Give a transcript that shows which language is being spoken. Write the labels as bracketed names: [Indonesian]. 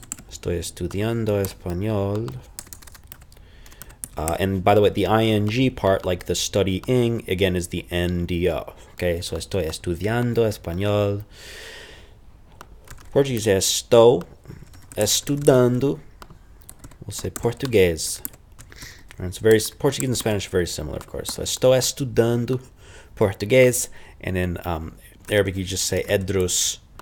[Spanish] Estoy estudiando español. [English] And by the way, the ing part, like the studying, again, is the NDO. Okay, so [Spanish] estoy estudiando español. [English] Portuguese is [Portuguese] estou estudando. [English] We'll say Portuguese. Right, so Portuguese and Spanish are very similar, of course. So [Portuguese] estou estudando [English] Portuguese. And in Arabic, you just say edrus.